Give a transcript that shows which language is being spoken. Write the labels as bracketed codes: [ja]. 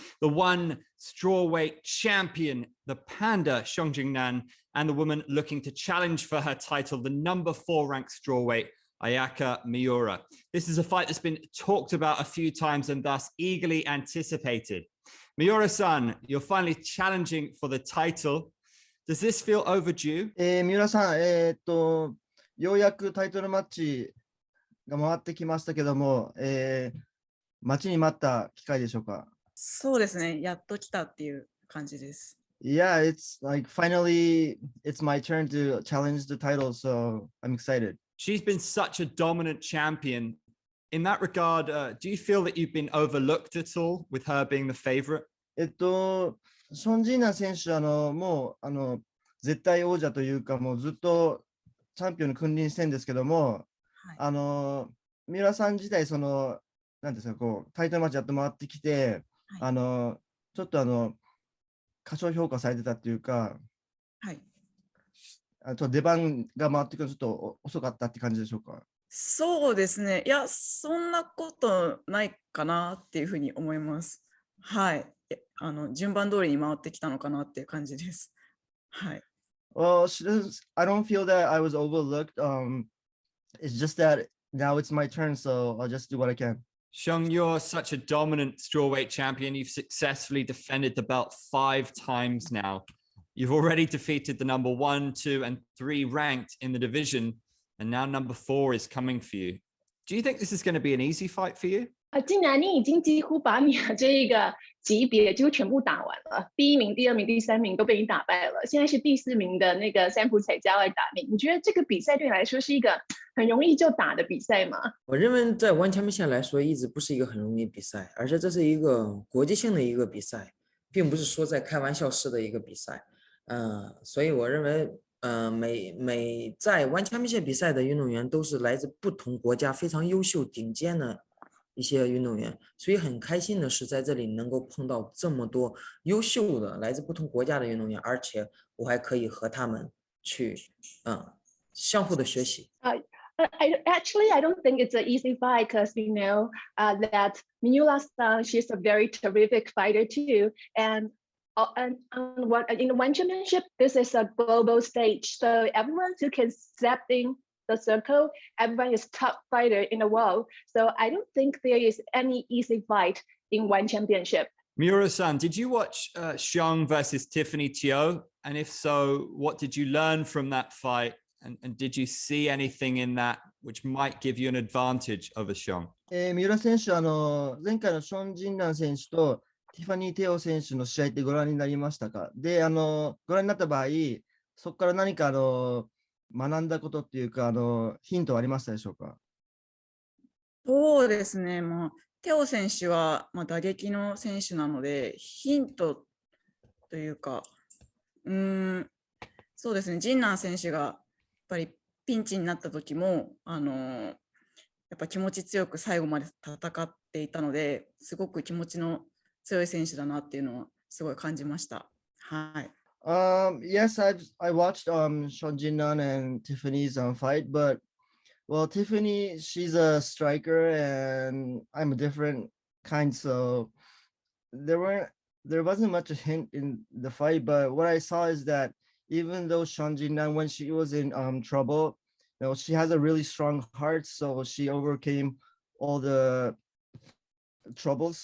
[en] The one strawweight champion, the panda Xiong Jingnan, and the woman looking to challenge for her title, the number 4 ranked strawweight, Ayaka Miura. This is a fight that's been talked about a few times and thus eagerly anticipated. Miura Sun, you're finally challenging for the title. Does this feel overdue? [ja] 三浦さん、ようやくタイトルマッチが回ってきましたけども、待ちに待った機会でしょうか？そうですね、やっと来たっていう感じです。 [en] Yeah, it's like finally it's my turn to challenge the title, so I'm excited. She's been such a dominant champion. In that regard, do you feel that you've been overlooked at all with her being the favorite? [ja] ション・ジーナン選手、もう絶対王者というか、もうずっとチャンピオンに君臨してるんですけども、はい、三浦さん自体、なんですか、こうタイトルマッチやって回ってきて、はい、ちょっと過小評価されてたっていうか、はい、出番が回ってくるのちょっと遅かったって感じでしょうか？そうですね、いや、そんなことないかなっていうふうに思います。はい。順番通りに回ってきたのかなっていう感じです。はい。 [en] Well, I don't feel that I was overlooked. It's just that now it's my turn, so I'll just do what I can. Xiang, you're such a dominant strawweight champion. You've successfully defended the belt 5 times now. You've already defeated the number 1, 2, and 3 ranked in the division, and now number 4 is coming for you. Do you think this is going to be an easy fight for you? [zh] 竟然你已经几乎把你的这个级别几乎全部打完了，第1名、第2名、第3名都被你打败了，现在是第4名的那个三浦彩加来打你。你觉得这个比赛对你来说是一个很容易就打的比赛吗？我认为在ONE champion线来说，一直不是一个很容易比赛，而且这是一个国际性的一个比赛，并不是说在开玩笑式的一个比赛。所以我认为，每在ONE champion线比赛的运动员都是来自不同国家非常优秀、顶尖的一些运动员，所以很开心的是在这里能够碰到这么多优秀的来自不同国家的运动员，而且我还可以和他们去相互的学习。 [en] I don't think it's an easy fight because we know that Miura Sun, she's a very terrific fighter too, and in the ONE championship, this is a global stage, so everyone who can step in the circle, everyone is top fighter in the world. So I don't think there is any easy fight in ONE championship. Miura-san, did you watch Xiang versus Tiffany Teo? And if so, what did you learn from that fight? And did you see anything in that which might give you an advantage over Xiang? [ja] 三浦選手、前回のション・ジンナン選手とティファニー・テオ選手の試合ってご覧になりましたか？で、ご覧になった場合、そこから何か学んだことっていうか、ヒントはありましたでしょうか？そうですね、テオ選手は、打撃の選手なので、ヒントというか、そうですね、ジンナン選手がやっぱりピンチになった時も、やっぱ気持ち強く最後まで戦っていたので、すごく気持ちの強い選手だなっていうのはすごい感じました。はい。 [en] Yes, I watched Sean Jinan and Tiffany's fight, but well, Tiffany, she's a striker and I'm a different kind, so there wasn't much a hint in the fight. But what I saw is that even though Sean Jinan, when she was in trouble, she has a really strong heart, so she overcame all the troubles.